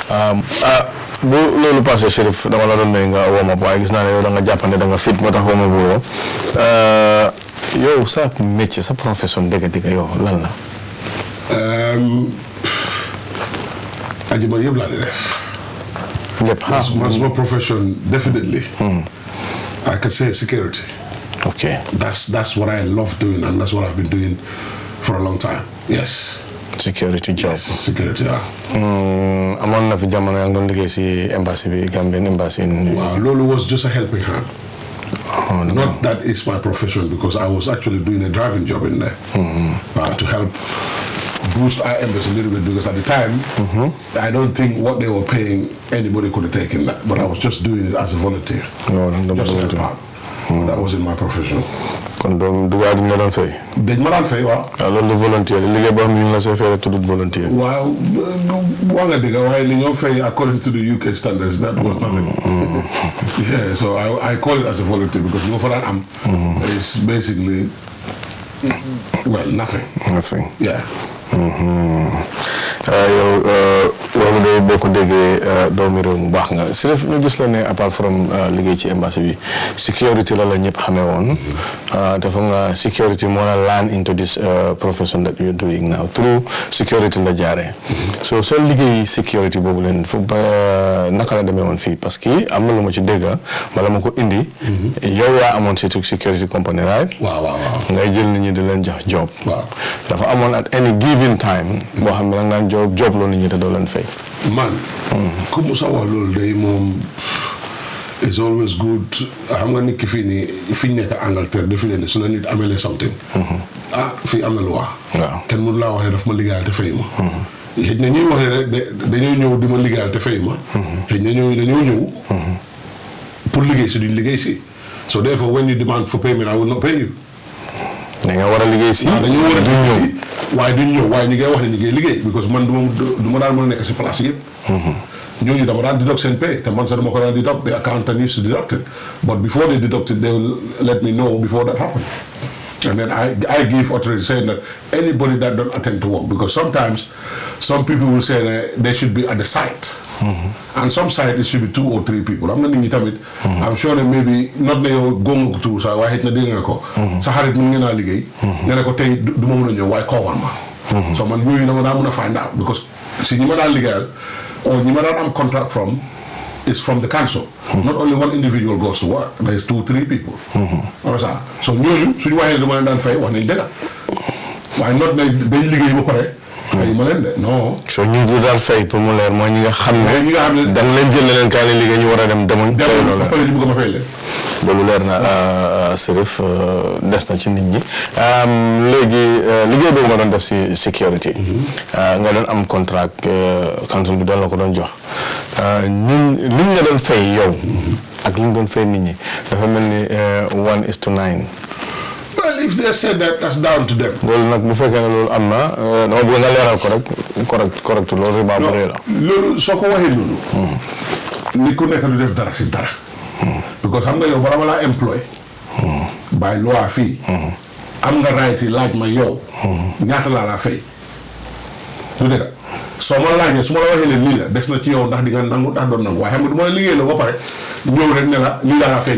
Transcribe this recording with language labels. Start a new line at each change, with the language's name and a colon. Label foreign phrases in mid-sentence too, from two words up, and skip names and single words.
Wolof: bu loolu passé Sirif dama la doon may nga woo ma waaye gis naa ne yow da nga jàppane da nga fit moo tax woo ma bu woo yow sa métier sa profession dëgg-dëgg yow lan la. aji man yëpp laa di def. lépp man suma
English: profession definitely. I could say security. Okay. That's what I love doing and that's what I've been doing for a long time. Yes. Security job. Yes, security, yeah.
Wolof: amoon na fi jamono yaa ngi doon liggéey si embassy bi Gambian embassy.
English: Wow, Lolo was just a helping hand. Oh, no. Not that is my profession because I was actually doing a driving job in there to help boost our embassy a little bit because at the time I don't think what they were paying anybody could have taken that, but I was just doing it as a volunteer. Just to help out. That wasn't my profession.
Wolof: kon doom dugaay duñ la doon fay. dañ ma daan fay waaw. waaw loolu du volontaire liggéey boo xam ne ñu la see fay rek tuddut volontaire. waaw waa nga dëgg waaye li ñoo fay
English: according to the UK standards that was nothing. Yeah, so I call it as a volunteer because you know for that it's basically nothing. Nothing. Yeah.
Wolof: yow wax kooku de boo ko déggee doomi réew mu baax nga Sirif ñu gis la ne
English: apart from
Wolof: liggéey ci embassy bi security la ñëpp xamee woon dafa nga security moo la
English: land into this profession that you're doing now through
Wolof: security la jaaree so soo liggéey security boobu leen fu ba naka la demee woon fii parce que am na lu ma ci dégg bala ma ko indi yow yaa amoon surtout
English: security company right
Wolof: waaw ngay jël nit ñi di leen jox job dafa amoon
English: at any given time
Wolof: boo xam ne danga daan job loolu nit ñi te doo leen fay man ku mu sa wax loolu day moom
English: it's always good
Wolof: xam nga nit ki fii nii fi ñu nekk Angleterre defi leen ne su la nit amee something fii am na lu wax kenn mënu laa wax ne daf ma liggéeyal te fay ma xëy na ñuy wax ne rek dañoo ñëw di ma liggéeyal te fay ma xëy na dañoo ñëw pour liggéey si duñ liggéey si
English: so therefore when you demand for payment I will not pay you
Wolof: da nga war a liggéey si dañoo war a liggéey si waaye duñ ñëw waaye ñi ngay wax ne ñi ngay liggéey because man du ma daan mën a nekk si place yëpp ñooñu dama daan deduct seen pay te man sax dama ko daan deduct
English: the accountant used to deduct it but before they deduct it they will let me know before that happened and then I give authority saying that anybody that don't attend to work because sometimes some people will say that they should be at the site and some site it should be 2 or 3 people
Wolof: am na nit ñi tamit
English: I'm sure that maybe not
Wolof: ne yow gónga ko tuur sax waaye xëy na dégg nga ko sa xarit mu ngeen a liggéey nga ne ko tey du ma mën a ñëw waaye cover ma so man yooyu dama daa mën a
English: find out
Wolof: because si ñi ma daan liggéeyal or ñi ma daan am
English: contract from is from the council not only one individual goes to work there is 2-3 people
Wolof: so ñooñu suñu waxee ne dama leen daan fay wax nañ dëgg waaye not ne dañ liggéey ba pare fay ma leen de non so ñu ngi daal fay pour mu leer mooy ñi nga xam ne da nga leen jël leen kaay leen liggéey ñu war a dem demuñ fay loolu pare ñu bëgg ma fay leen loolu leer na Sirif des na ci nit ñi léegi liggéey boobu nga doon def si security nga doon am contract council bi doon la ko doon jox liñ nga doon fay yow ak liñ doon fay nit ñi dafa mel ni 1:9
English: well if they said that that's down to them
Wolof: loolu nag bu fekkee ne loolu am na dama bëgg nga leeral ko rek correct loolu riba bu rëy la loolu soo ko waxee loolu ni ku nekk du def dara si dara because xam nga yow bala ma laa employ by loi fii am nga right yi laaj ma yow ñaata laa laa fay du dëgg soo ma laajee su ma la waxee leen lii la des na ci yow ndax di nga nangu ndax doon nangu waaye xam nga du ma la liggéey la ba pare ñëw rek ne la lii laa laa fay